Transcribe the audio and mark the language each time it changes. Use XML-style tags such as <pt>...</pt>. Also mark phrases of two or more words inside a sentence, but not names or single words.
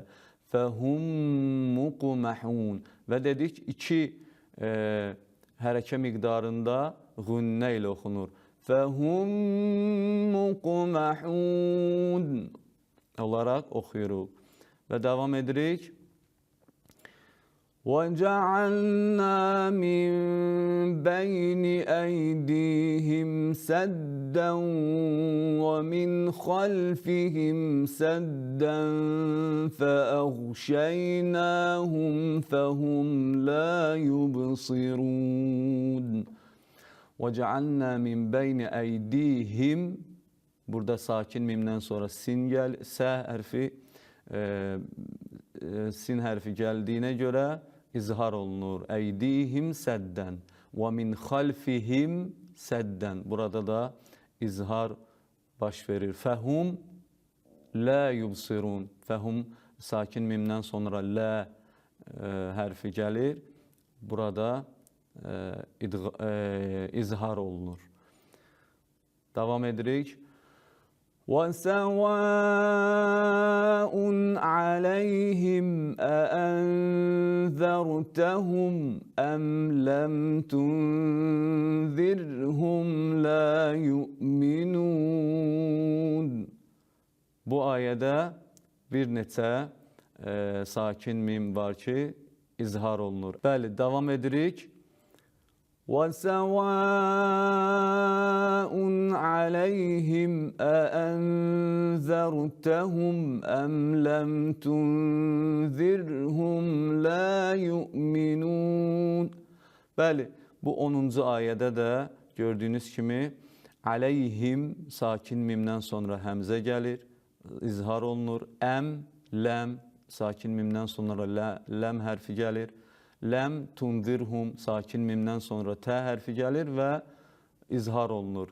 <ar>فهم مقمحون.</ar> <az>Və dedik iki hərəkə miqdarındağünnə ilə oxunur.</az> <ar>فهم مقمحون</ar> <az>olaraq oxuyuruq. Və davam edirik.</az> <ar>وَجَعَلْنَا مِنْ بَيْنِ أَيْدِيهِمْ سَدًّا وَمِنْ خَلْفِهِمْ سَدًّا فَأَغْشَيْنَاهُمْ فَهُمْ لَا يُبْصِرُونَ. وَجَعَلْنَا مِنْ بَيْنِ أَيْدِيهِمْ.</ar> <az>Burada sakin mimdən sonra sin sə hərfi, sin hərfi gəldiyinə görə izhar olunur.</az> <ar>أيديهم سدا ومن خلفهم سدا.</ar> <az>Burada da izhar baş verir.</az> <ar>فهم لا يبصرون.</ar> <az>Fəhum sakin mimdən sonra la hərfi gəlir. Burada izhar olunur. Davam edirik.</az> <ar>وَسَوَاءٌ عَلَيْهِمْ أَأَنذَرْتَهُمْ أَمْ لَمْ تُنذِرْهُمْ لَا يُؤْمِنُونَ.</ar> <az>Bu ayədə bir neçə sakin mim var ki, izhar olunur. Bəli, davam edirik.</az> <ar>وَسَوَاءٌ عليهم أأنذرتهم أم لم تنذرهم لا يؤمنون.</ar> <az>Bəli, bu 10-cu ayədə də gördüyünüz kimi aleyhim sakin mimdən sonra həmzə gəlir, izhar olunur. Əm, ləm, sakin mimdən sonra ləm hərfi gəlir.</az> <ar>لم تنذرهم,</ar> <az>sakin mimdən sonra tə hərfi gəlir və izhar olunur.</az>